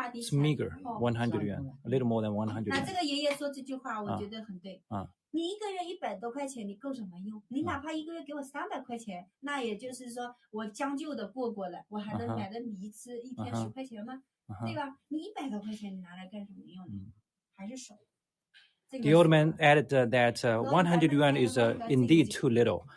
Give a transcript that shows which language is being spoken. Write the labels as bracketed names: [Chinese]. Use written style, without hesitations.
[English] It's meager, 100 yuan, a little more than 100 yuan. [Chinese] 那这个爷爷说这句话，我觉得很对。你一个月100多块钱，你够什么用？你哪怕一个月给我300块钱，那也就是说我将就的过了，我还能买的米吃一天10块钱吗？对吧？你100多块钱你拿来干什么用呢？还是少。 [English] The old man added that 100 yuan is indeed too little.